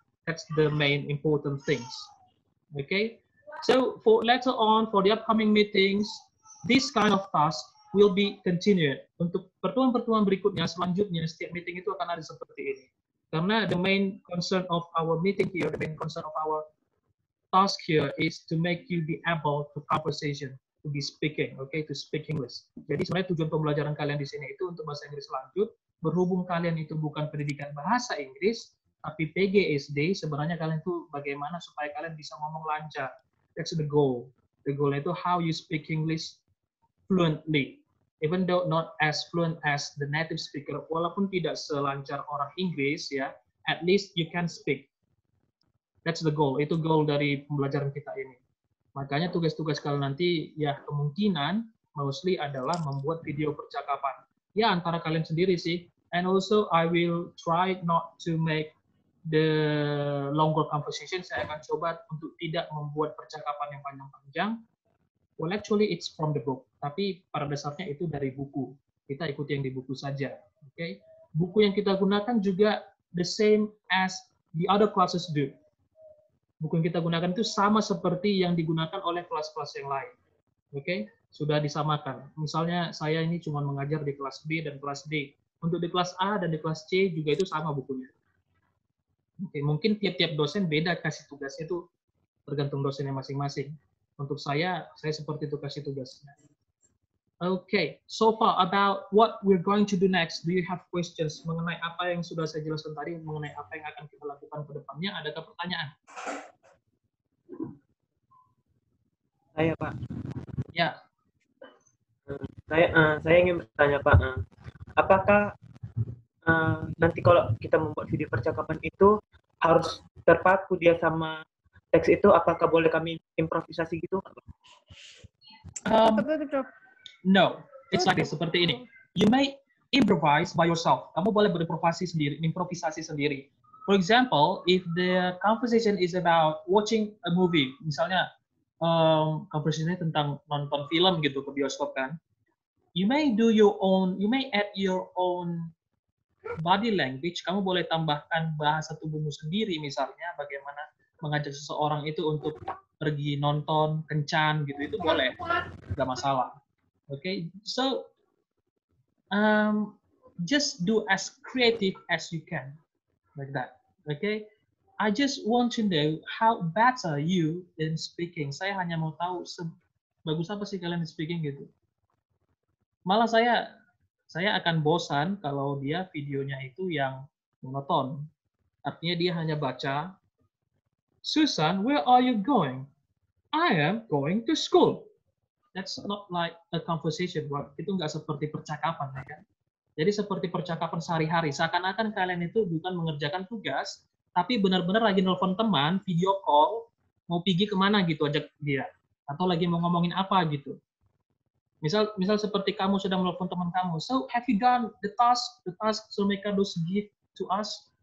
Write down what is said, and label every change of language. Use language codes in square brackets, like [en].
[en] That's the main important things. Okay? So, for later on, for the upcoming meetings, this kind of task will be continued. [id] Untuk pertemuan-pertemuan berikutnya, selanjutnya, setiap meeting itu akan ada seperti ini. [en] Karena the main concern of our meeting here, the main concern of our task here is to make you be able to conversation, to be speaking, okay, to speak English. [id] Jadi sebenarnya tujuan pembelajaran kalian di sini itu untuk bahasa Inggris lanjut, berhubung kalian itu bukan pendidikan bahasa Inggris, tapi PGSD, sebenarnya kalian itu bagaimana supaya kalian bisa ngomong lancar. [en] That's the goal. The goal itu how you speak English fluently. Even though not as fluent as the native speaker, [id] walaupun tidak selancar orang Inggris ya, [en] at least you can speak. That's the goal. [id] Itu goal dari pembelajaran kita ini. Makanya tugas-tugas kalian nanti ya kemungkinan mostly adalah membuat video percakapan. Ya antara kalian sendiri sih. [en] And also I will try not to make the longer conversation. [id] Saya akan coba untuk tidak membuat percakapan yang panjang-panjang. [en] Well, actually it's from the book. [id] Tapi pada dasarnya itu dari buku. Kita ikuti yang di buku saja. [en] Okay? [id] Buku yang kita gunakan juga [en] the same as the other classes do. [id] Buku yang kita gunakan itu sama seperti yang digunakan oleh kelas-kelas yang lain. Okay? Sudah disamakan. Misalnya saya ini cuma mengajar di kelas B dan kelas D. Untuk di kelas A dan di kelas C juga itu sama bukunya. Okay. Mungkin tiap-tiap dosen beda kasih tugasnya itu tergantung dosennya masing-masing. Untuk saya seperti itu kasih tugasnya. [en] Okay, so far about what we're going to do next. Do you have questions [id] mengenai apa yang sudah saya jelaskan tadi, mengenai apa yang akan kita lakukan ke depannya? Adakah pertanyaan? Saya Pak. Ya. Saya ingin bertanya Pak, apakah nanti kalau kita membuat video percakapan itu harus terpaku dia sama teks itu? Apakah boleh kami improvisasi gitu? [en] No, it's like this, [id] seperti ini. [en] You may improvise by yourself. [id] Kamu boleh berimprovisasi sendiri. [en] For example, if the conversation is about watching a movie, [id] misalnya conversation-nya tentang nonton film gitu ke bioskop kan, [en] you may add your own body language. [id] Kamu boleh tambahkan bahasa tubuhmu sendiri, misalnya bagaimana mengajak seseorang itu untuk pergi nonton kencan gitu, itu boleh, nggak masalah. [en] Okay, so just do as creative as you can, like that. Okay, I just want to know how better you in speaking. [id] Saya hanya mau tahu bagus apa sih kalian di speaking gitu. Malah saya akan bosan kalau dia videonya itu yang monoton. Artinya dia hanya baca, Susan, [en] where are you going? I am going to school. That's not like a conversation, right? [id] Itu nggak seperti percakapan, ya kan? Jadi seperti percakapan sehari-hari. Seakan-akan kalian itu bukan mengerjakan tugas, tapi benar-benar lagi nelfon teman, video call, mau pergi kemana gitu, ajak dia. Atau lagi mau ngomongin apa gitu. Misal seperti kamu sudah menelpon teman kamu, [en] so have you done the task Sumekados give to us?